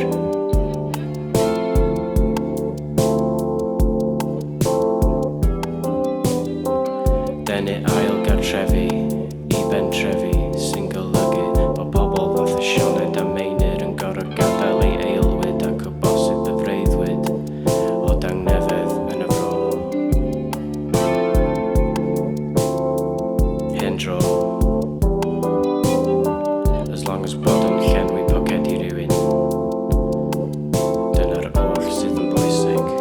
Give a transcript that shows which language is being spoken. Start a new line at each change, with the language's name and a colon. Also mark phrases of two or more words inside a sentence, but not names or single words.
Welsh: Denu ail gartrefi I bentrefi sy'n golygu o pobl fath y Sioned a Meinir yn gorfod gadael ei eilwyd ac o bosib y freuddwyd o dangnefedd yn y fro. Hen dro.
English: As long as
Welsh: bod yn llenwi pocedi rhywun. Dyna'r oll sydd yn bwysig.